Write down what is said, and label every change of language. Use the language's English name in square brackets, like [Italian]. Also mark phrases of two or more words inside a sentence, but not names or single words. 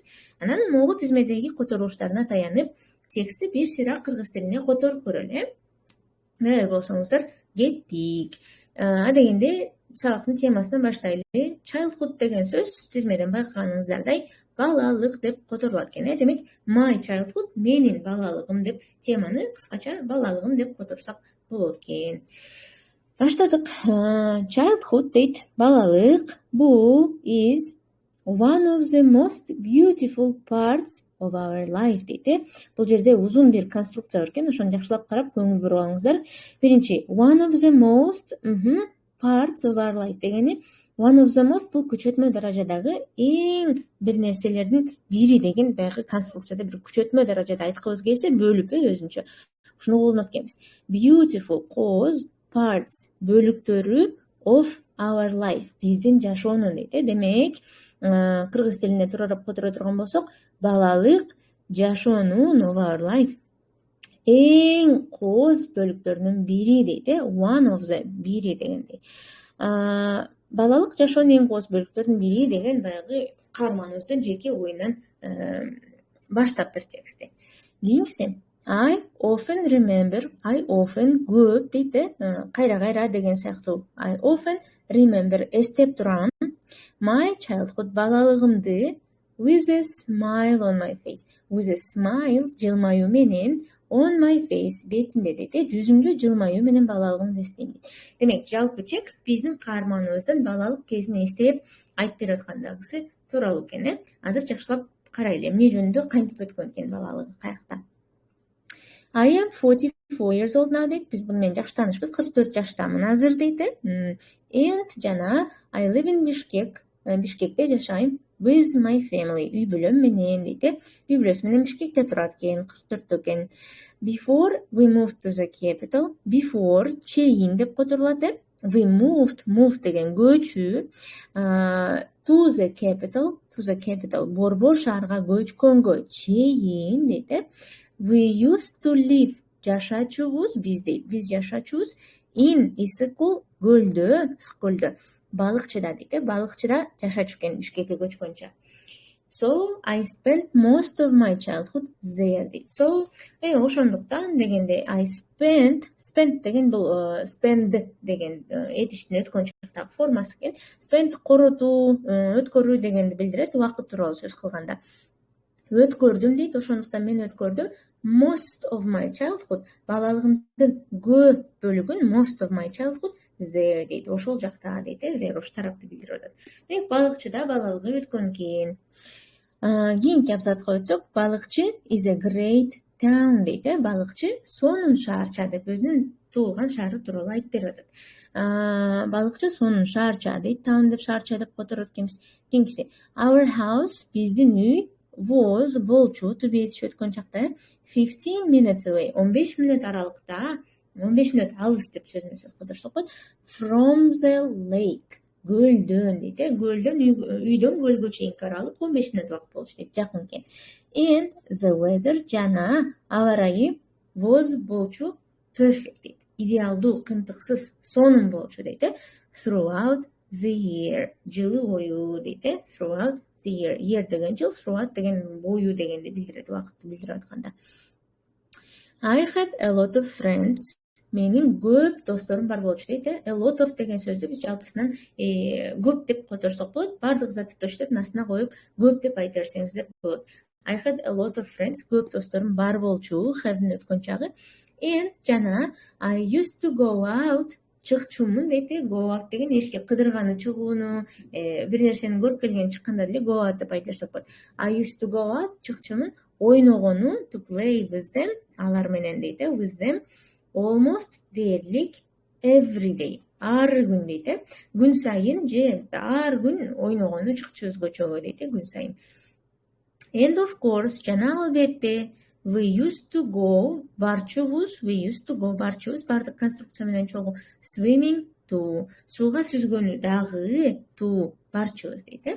[Kyrgyz] Анан могу тизмедеги которулуштарына таянып, текстти бир сыйра кыргыз тилине которуп көрөлү. Даяр болсоңуздар, кеттик. Адегенде сабактын темасынан баштайлы. Childhood деген сөз тизмеден байкаганыңыздардай балалык деп которулат экен. Демек, [English] my childhood [Kyrgyz] менин балалыгым деп теманы кыскача балалыгым деп которсак болот экен. Баштадык. Childhood дейт, балалык. [English] Бул is one of the most beautiful parts of our life дейт. [Kyrgyz] Бул жерде узун бир конструкция бар экен, ошону жакшылап карап көңүл буруп алыңыздар. Биринчи, [English] one of the most parts of our life [Kyrgyz] дегени [English] one of the most [Kyrgyz] бул күчөтмө даражадагы эң бир нерселердин бири деген баягы конструкцияда бир күчөтмө даражада айткыбыз келсе бөлүп өзүнчө ушуну колдонот экенбиз. [English] Beautiful cause parts бөлүктөрү of our life [Kyrgyz] биздин жашоонун дейт. Демек, кыргыз тилине тууралап которо турган болсок, балалык жашоонун [English] of our life [Kyrgyz] эң кооз бөлүктөрүнүн бири дейт. [English] One of the [Kyrgyz] бири дегендей. Балалык жашоонун эң кооз бөлүктөрүнүн бири деген баягы каарманыбыздын жеке оюнан баштаптыр текстти. [English] Кийинкиси I often remember, I often [Kyrgyz] көп дейт. Кайра-кайра деген сыяктуу. [English] I often remember [Kyrgyz] эстеп турам. [English] My childhood балалыгымды with a smile on my face. With a smile [Kyrgyz] жылмаюу менен [English] on my face [Kyrgyz] бетимде дейт. Жүзүмдө жылмаюу менен балалыгымды эстейм дейт. Демек, жалпы текст биздин каарманыбыздын балалык кезин эстеп айтып берип аткандагысы тууралуу экен. Азыр жакшылап карайлы, эмне жөнүндө кантип өткөн экен балалыгы, каякта. [English] I am 44 years old now дейт. [Kyrgyz] Биз буну менен жаш таанышпыз. 44 жаштамын азыр дейт. [English] And жана I live in Bishkek. [Kyrgyz] Бишкекте жашайм. [English] With my family. [Kyrgyz] Үй бүлөм менен дейт. Үй бүлөсү менен Бишкекте турат экен, 44 экен. [English] Before we moved to the capital. [Kyrgyz] Before чейин деп которулат. [English] We moved [Kyrgyz] деген көчүү. [English] To the capital. [Kyrgyz] Борбор шаарга көчкөнгө чейин дейт. [English] We used to live. [Kyrgyz] Жашачубуз биз дейт. Биз жашачубуз in Исыкул көлдө. Балыкчыда дейт. Балыкчыда жашачу экен Бишкекке көчкөнчө. [English] So I spent most of my childhood there дейт. [Kyrgyz] So ошондуктан дегенде [English] I spent [Kyrgyz] деген бул spend деген этиштин өткөн чактагы формасы экен. Spend коротуу, өткөрүү дегенди билдирет, убакыт тууралуу сөз кылганда. Өткөрдүм дейт, ошондуктан мен өткөрдүм. [English] Most of my childhood, [Kyrgyz] балалыгымдын көп бөлүгүн, [English] most of my childhood there дейт. [Kyrgyz] Ошол жакта дейт, there ошол тарапты билдирип атат. Демек, балыкчыда балалыгы өткөн экен. Кийинки абзацка өтсөк, балыкчы [English] is a great town [Kyrgyz] дейт. Балыкчы сонун шаарча деп өзүнүн туулган шаары тууралуу айтып берип атат. Балыкчы сонун шаарча дейт. Town деп шаарча деп которот экенбиз. Кийинкиси [English] our house, [Kyrgyz] биздин үй was болчу түбетиш өткөн чакта [English] 15 minutes away, [Kyrgyz] 15 мүнөт аралыкта, 15 мүнөт алыс деп сөзмө сөз которсок болот. [English] From the lake, [Kyrgyz] көлдөн дейт. Көлдөн үйдөн көлгө чейинки аралык 15 мүнөт убакыт болчу дейт, жакын экен. [English] And the weather [Kyrgyz] жана аба ырайы was болчу perfect дейт. Идеалдуу, кынтыксыз, сонун болчу дейт. [English] Throughout the year, [Kyrgyz] жылы бою дейт. [English] Throughout the year. [Kyrgyz] Year деген жыл, throughout деген бою дегенди билдирет, убакытты билдирип атканда. [English] I had a lot of friends. [Kyrgyz] Менин көп досторум бар болчу дейт. [English] A lot of [Kyrgyz] деген сөздү биз жалпысынан көп деп которсок болот. Бардык заттыштардын астына коюп көп деп айта берсеңиз деп болот. [English] I had a lot of friends. [Kyrgyz] Көп досторум бар болчу, have'дин өткөн чагы. [English] And жана I used to go out. [Kyrgyz] Чыкчумун дейт. [English] Go out [Kyrgyz] деген эшикке кыдырганы, чыгууну, бир нерсени көрүп келген чыкканда деле [English] go out [Kyrgyz] деп айта берсек болот. [English] I used to go out, [Kyrgyz] чыкчумун, ойногону, [English] to play with them, [Kyrgyz] алар менен дейт. [English] With them almost дээрлик every day. [Kyrgyz] Ар күн дейт. Күн сайын же ар күн ойногону, чыкчубуз көчөгө дейт, күн сайын. [English] And of course, [Kyrgyz] жана албетте [English] we used to go, [Kyrgyz] барчубуз, бардык конструкция менен чогуу, [English] swimming to, [Kyrgyz] сууга сүзгөнү дагы, to, барчубуз дейт.